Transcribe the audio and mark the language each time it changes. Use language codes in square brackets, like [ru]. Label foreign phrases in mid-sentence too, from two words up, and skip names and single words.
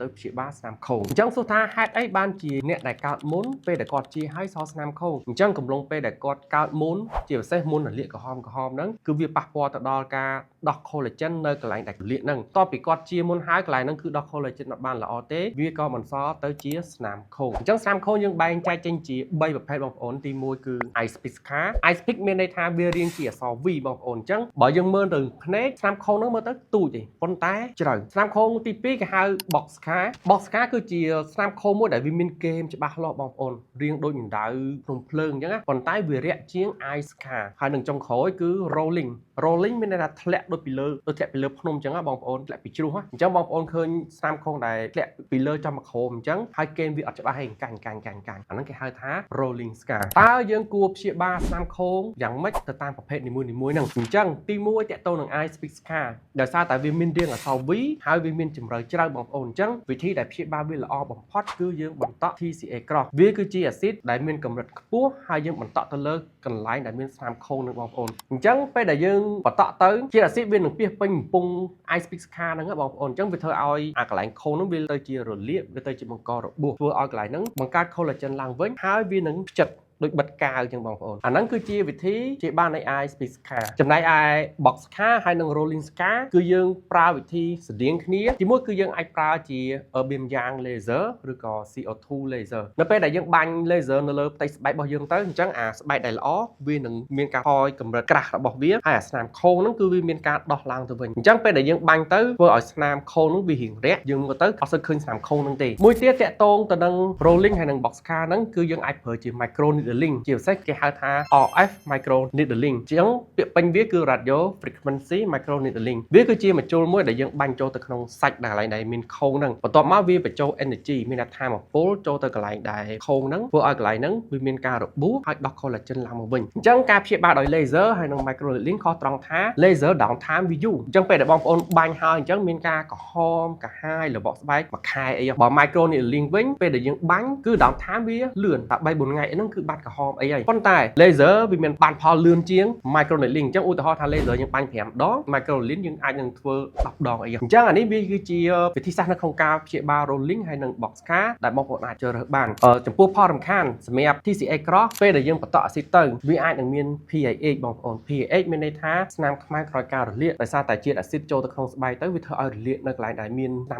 [km] ព្យាបាលស្នាមខូចអញ្ចឹងសួរថាហេតុអីបានជាអ្នកដែលកើតមុនពេលដែលគាត់ជាហើយសល់ស្នាមខូចអញ្ចឹងកំឡុងពេលដែលគាត់កើតមុនជាពិសេសមុនរ លាកក្រហមហ្នឹងគឺវាប៉ះពាល់ទៅដល់ការដោះ collagen នៅកន្លែងដែលរលាកហ្នឹងតបពីគាត់ជាមុនហើយកន្លែងហ្នឹងគឺដោះ collagen អត់បានល្អទេវាក៏បន្សល់ទៅជាស្នាមខូចអញ្ចឹងស្នាមខូចយើងបែងចែកចេញជា3ប្រភេទបងប្អូនទី1គឺ [en] ice pick scar ice pick [km] មានន័យថាវារាងជាអក្សរ V បងប្អូនអញ្ចឹងបើយើងមើលទៅភ្នែកស្នាមខូចហ្នឹងមើលទៅទូចទេប៉ុន្តែជ្រៅស្នាមខូចទី2គេហៅ [en] box scar [km] គឺជាស្នាមខូចមួយដែលវាមានគែមច្បាស់លាស់បងប្អូនរាង ដូចអណ្ដៅភ្នំភ្លើងអញ្ចឹងណាប៉ុន្តែវារាក់ជាង [en] ice scar [km] ហើយនឹងចុងក្រោយគឺ rolling មានន័យថាធ្លាក់ដូចពីលើភ្នំអញ្ចឹងណាបងប្អូនធ្លាក់ពីជ្រោះអញ្ចឹងបងប្អូនឃើញស្នាមខូចដែលធ្លាក់ពីលើចំមកក្រោមអញ្ចឹងហើយគែមវាអត់ច្បាស់ ទេកាញ់អាហ្នឹងគេហៅថា [en] rolling scar [km] តើយើងគួរព្យាបាលស្នាមខូចយ៉ាងម៉េចទៅតាមប្រភេទនីមួយៗហ្នឹងអញ្ចឹងទី1តកតទៅនឹង [en] ice pick scar [km] ដោយសារតែ វាមានរាងអក្សរ V ហើយវាមានជម្រៅជ្រៅបងប្អូនអញ្ចឹងវិធីដែលព្យាបាលវាល្អបំផុតគឺយើងបន្តក់ [en] TCA cross [km] វាគឺជាអាស៊ីតដែលមានកម្រិតខ្ពស់ហើយយើងបន្តក់ទៅលើកន្លែងដែលមានស្នាមខូចនឹងបងប្អូនអញ្ចឹងពេលដែលយើងបន្តក់ទៅជាអាស៊ីតវានឹងពាសពេញកំពុង [en] ice pick scar [km] ហ្នឹងបងប្អូនអញ្ចឹងវាធ្វើឲ្យអាកន្លែងខូចហ្នឹងវាទៅជារលាកវាទៅជាបង្ករបួសធ្វើឲ្យកន្លែងហ្នឹងបង្កើត collagen ឡើងវិញហើយវានឹងផ្ចិតដូចបិទកាវអញ្ចឹងបងប្អូនអា ហ្នឹងគឺជាវិធីជាបាននៃ [en] ice pick scar [km] ចំណែកឯ [en] box scar [km] ហើយនិង [en] rolling scar [km] គឺយើងប្រើវិធីស្តៀងគ្នាទីមួយគឺយើងអាចប្រើជា beam យ៉ាង laser ឬក៏ [en] CO2 laser [km] នៅពេលដែលយើងបាញ់ laser នៅលើផ្ទៃស្បែករបស់យើងទៅអញ្ចឹងអាស្បែកដែលល្អវានឹងមានការថយកម្រិតក្រាស់របស់វាហើយអាស្នាមខូចហ្នឹងគឺវាមានការដោះឡើងទៅវិញអញ្ចឹងពេលដែលយើងបាញ់ទៅធ្វើឲ្យស្នាមខូចហ្នឹងវារៀងរាក់យើងមើលទៅអត់សូវឃើញស្នាមខូចហ្នឹងទេមួយទៀតតាក់ទងទៅនឹង rolling ហើយនិង [en] box scar [km] ហ្នឹងគឺយើងអាចប្រើជា [en] micro needling [km] ជាពិសេសគេហៅថា [en] RF micro needling [km] ជាងពាក្យពេញវាគឺ [en] radio frequency micro needling [km] វាគឺជាមជ្ឈុលមួយដែលយើងបាញ់ចូលទៅក្នុង សាច់ដែលកន្លែងដែលមានខូចហ្នឹងបន្ទាប់មកវាបញ្ចូល energy មានថាមពលចូលទៅកន្លែងដែលខូចហ្នឹងធ្វើឲ្យកន្លែងហ្នឹងវាមានការរបួសហើយដោះ collagen ឡើងមកវិញអញ្ចឹងការព្យាបាលដោយ laser ហើយនិង [en] micro needling [km] ខុសត្រង់ថា [en] laser down time [km] វាយូរអញ្ចឹងពេលដែលបងប្អូនបាញ់ហើយអញ្ចឹងមានការក្រហមកាហាយរបកស្បែកមួយខែអីបើ [en] micro needling [km] វិញពេលដែលយើងបាញ់គឺ [en] down time [km] វាលឿនតែ3-4ថ្ងៃហ្នឹងគឺបាត់ក្រហមអីហើយប៉ុន្តែ laser វាមានបានផលលឿនជាង [en] micro needling [km] អញ្ចឹងឧទាហរណ៍ថា laser យើង បាញ់5ដង [en] micro needling [km] យើងអាចនឹងធ្វើ10ដងអីអញ្ចឹងអានេះវាគឺជាវិធីសាស្ត្រនៅក្នុងការព្យាបាល rolling ហើយនិង [en] box scar [km] ដែលបងប្អូនអាចជ្រើសរើសបានចំពោះផលរំខានសម្រាប់ [en] TCA cross [km] ពេលដែលយើងបន្តក់អាស៊ីតទៅវាអាចនឹងមាន PAH បងប្អូន PAH មានន័យថាស្នាមខ្មៅក្រោយការរលាកដោយសារតែជាតិអាស៊ីតចូលទៅក្នុងស្បែកទៅវាធ្វើឲ្យរលាកនៅកន្លែងដែលមានស្នាម